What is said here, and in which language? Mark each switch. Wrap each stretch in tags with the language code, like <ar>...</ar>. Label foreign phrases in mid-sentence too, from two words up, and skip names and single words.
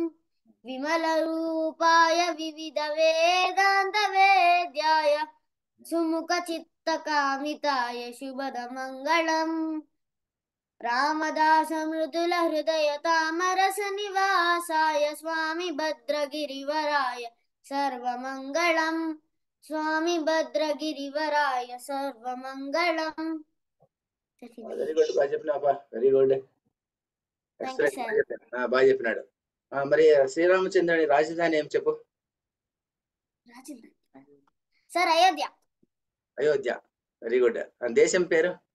<sa>विमलरूपाय विविधवेदान्तवेद्याय सुमुखचित्तकामिताय शुभदमङ्गलम् रामदास मृदुल हृदय तामरस निवासाय स्वामी भद्रगिरिवराय सर्वमङ्गलम् स्वामी भद्रगिरिवराय सर्वमङ्गलम्</sa> <en>very good,</en> <te>బాగా చెప్పినావా,</te> <en>very good,</en> <te>బాగా చెప్పినాడు. మరి శ్రీరామచంద్రుని రాజధాని ఏం చెప్పు? సార్ అయోధ్య. అయోధ్య,</te> <en>very good.</en> <te>దేశం పేరు?</te>